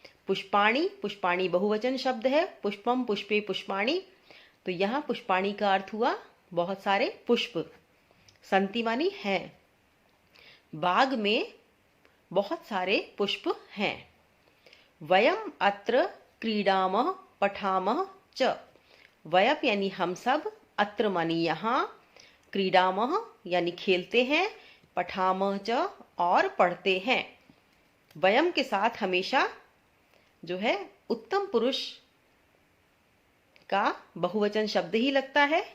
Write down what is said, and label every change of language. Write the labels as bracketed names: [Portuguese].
[Hindi] पुष्पाणि, पुष्पाणि बहुवचन शब्द है। पुष्पम पुष्पे पुष्पाणि, तो यहाँ पुष्पाणि का अर्थ हुआ बहुत सारे पुष्प। संति मानी है, बाग में बहुत सारे पुष्प हैं। [Sanskrit] वयम अत्र क्रीडामः पठामः च। [Hindi] वयम यानी हम सब, अत्र मानी यहाँ, क्रीडामः यानी खेलते हैं, पठामः च और पढ़ते हैं। वयम के साथ हमेशा जो है उत्तम पुरुष का बहुवचन शब्द ही लगता है।